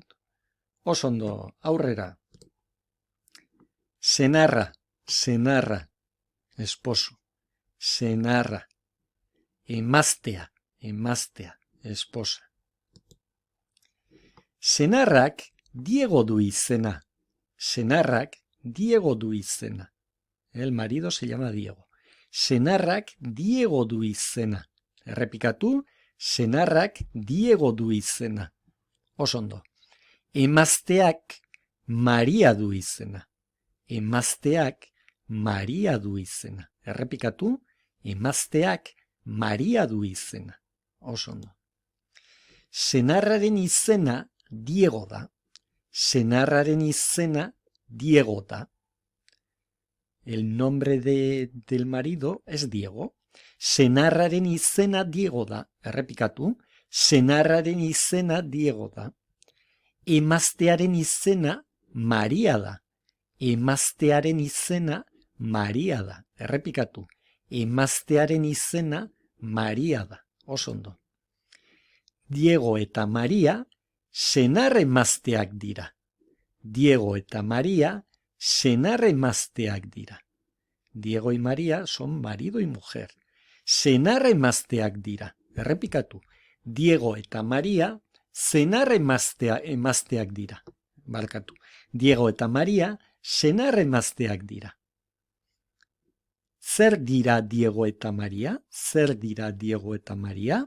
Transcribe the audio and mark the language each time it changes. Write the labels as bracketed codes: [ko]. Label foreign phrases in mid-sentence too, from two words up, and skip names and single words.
[eu] Oso ondo, aurrera. Senarra, esposo. Senarra. Emaztea, esposa. Senarrak Diego du izena. [es] El marido se llama Diego. [eu] Senarrak Diego du izena. Errepikatu, senarrak Diego du izena. Oso ondo. Emazteak Maria du izena. Errepikatu, emazteak Maria du izena. Oso ondo. Senarraren izena Diego da. [es] El nombre del marido es Diego. [eu] Senarraren izena Diego da. Errepikatu, senarraren izena Diego da. Emaztearen izena Maria da. Errepikatu, emaztearen izena Maria da. Oso ondo. Diego eta Maria senar-emazteak dira. [es] Diego y Maria son marido y mujer. [eu] Senar-emazteak dira. Errepikatu. Diego eta Maria senar-emazteak dira. Barkatu. Diego eta Maria senar-emazteak dira. Zer dira Diego eta Maria?